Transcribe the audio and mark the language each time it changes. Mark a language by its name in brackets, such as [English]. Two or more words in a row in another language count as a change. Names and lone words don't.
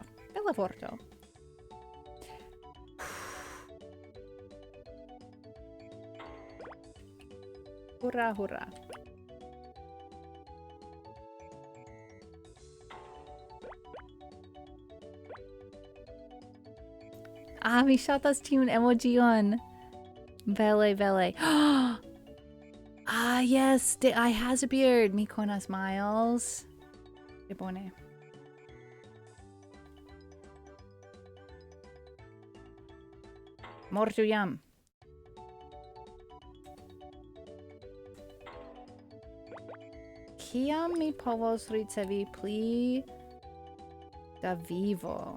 [Esperanto] Bela vorto. Hurra, hurra. Mi ŝatas tiun emojion. Bele. [English] Yes, the eye has a beard. [Esperanto] Mi konas Miles. Que bone. Mortu jam. Kiam mi povos ricevi pli da vivo?